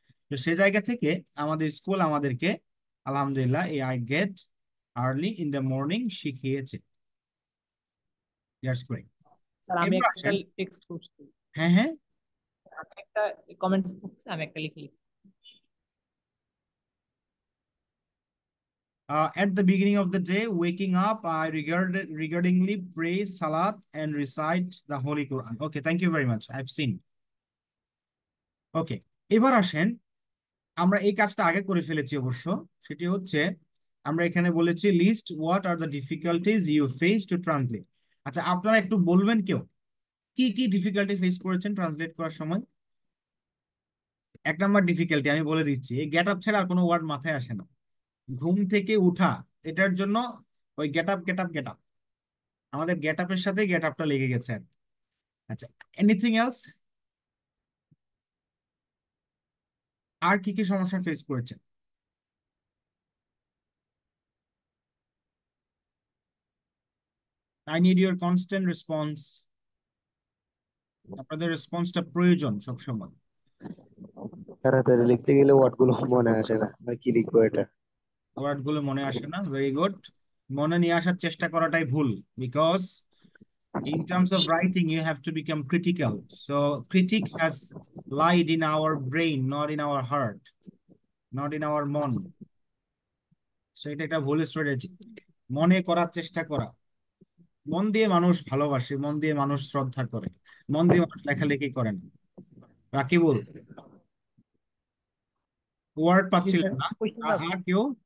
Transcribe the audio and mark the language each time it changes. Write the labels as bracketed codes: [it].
[bn] তো সে জায়গা থেকে আমাদের স্কুল আমাদেরকে আলহামদুলিল্লাহ এই [en] I get early in the morning [bn] শিখিয়েছে। [en] That's great. [bn] স্যার আমি এবার একটা আসেন। টেক্সট করছি, হ্যাঁ, হ্যাঁ। আমি একটা কমেন্ট করছি, আমি একটা লিখে লিখছি। [en] At the beginning of the day, waking up, I regardingly pray Salat and recite the Holy Quran. Okay, thank you very much. I've seen. [bn] Okay, এবার আসেন, আমরা এই কাজটা আগে করে ফেলেছি অবশ্য। সেটি হচ্ছে আমরা এখানে বলেছি [en] List what are the difficulties you face to translate. [bn] আচ্ছা, আপনারা একটু বলবেন কেউ কি কি ডিফিকাল্টি ফেস করেছেন ট্রান্সলেট করার সময়? 1 নম্বর ডিফিকাল্টি আমি বলে দিচ্ছি, এই গেট আপ ছাড়া আর কোনো ওয়ার্ড মাথায় আসে না। ঘুম থেকে উঠা, এটার জন্য ওই get up get up get up, আমাদের গেট আপের সাথে গেট আপটা লেগে গেছে আর কি। [en] আচ্ছা, anything else? [bn] আর কি কি সমস্যা ফেস করেছেন? [en] I need your constant response. [bn] আপনাদের রেসপন্সটা প্রয়োজন সবসময়। তাড়াতাড়ি লিখতে গেলে ওয়ার্ড গুলো মনে আসে না, আমি কি লিখবো এটা। ওয়ার্ড গুলো মনে আসে না, ভেরি গুড। মনে নিয়ে আসার চেষ্টা করাটাই ভুল, [en] Because in terms of writing you have to become critical. So critic has lied in our brain, not in our heart, not in our মন। [bn] সো এটা একটা ভুল স্ট্র্যাটেজি। মনে করার চেষ্টা করা, মন দিয়ে মানুষ ভালোবাসে, মন দিয়ে মানুষ শ্রদ্ধা করে, মন দিয়ে মানুষ লেখালেখি করে না। রাকিবুল, ওয়ার্ড জি স্যার, পাচ্ছিলেন না? কোশ্চেনটা আর কেউ?